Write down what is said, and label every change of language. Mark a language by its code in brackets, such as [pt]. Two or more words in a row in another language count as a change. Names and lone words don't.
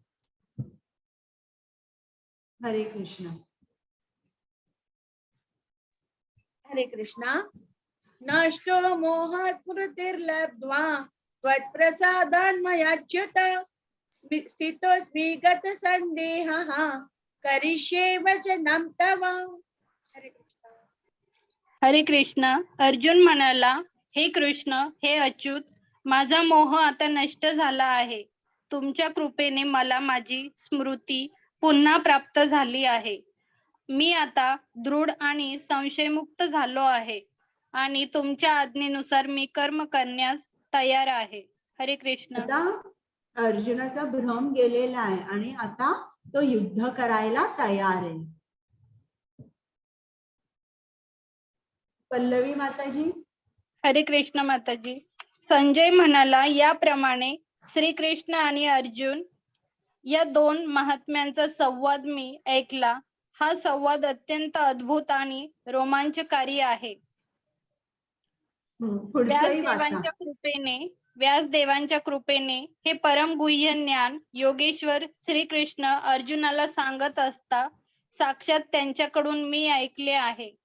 [sa] हरे कृष्ण. हरे कृष्णा. नष्टो मोह स्मृतिर्लब्ध्वा त्वत्प्रसादान्मयाच्युत स्थितोऽस्मि गतसन्देहः करिष्ये वचनं तव. हरे कृष्ण. हरे कृष्ण. [mr] अर्जुन म्हणाला, हे कृष्ण, हे अच्युत, माझा मोह आता नष्ट झाला आहे. तुमच्या कृपेने मला माझी स्मृती पुन्हा प्राप्त झाली आहे. मी आता दृढ आणि संशयमुक्त झालो आहे आणि तुमच्या आज्ञेनुसार मी कर्म करण्यास तयार आहे. [sa] हरे कृष्ण. [mr] आता अर्जुनाचा भ्रम गेलेला आहे आणि आता तो युद्ध करायला तयार आहे. पल्लवी माताजी. [sa] हरे कृष्ण माताजी. [mr] संजय म्हणाला, याप्रमाणे श्रीकृष्ण आणि अर्जुन या दोन महात्म्यांचा संवाद मी ऐकला. हा संवाद अत्यंत अद्भुत आणि रोमांचकारी आहे. व्यासदेवांच्या कृपेने हे परमगुह्य ज्ञान योगेश्वर श्रीकृष्ण अर्जुनाला सांगत असता साक्षात त्यांच्याकडून मी ऐकले आहे.